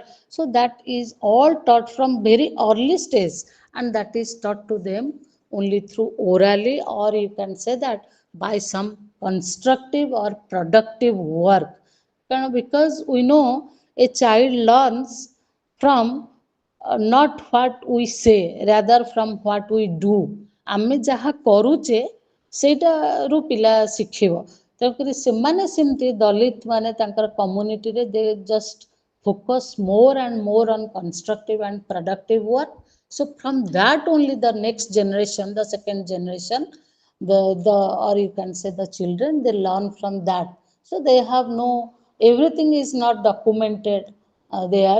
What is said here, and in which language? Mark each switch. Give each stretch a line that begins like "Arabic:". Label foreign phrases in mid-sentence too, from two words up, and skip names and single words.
English: So that is all taught from very early stage, and that is taught to them only through orally, or you can say that by some constructive or productive work. Because we know a child learns from not what we say, rather from what we do.
Odia: ଆମେ ଯାହା କରୁଛେ ସେଇଟାରୁ ପିଲା ଶିଖିବ। ତେଣୁକରି ସେମାନେ ସେମିତି ଦଲିତ ମାନେ ତାଙ୍କର କମ୍ୟୁନିଟିରେ
English: they just focus more and more on constructive and productive work. So from that only the next generation, the second generation, the or you can say the children, they learn from that. So they have no, everything is not documented there.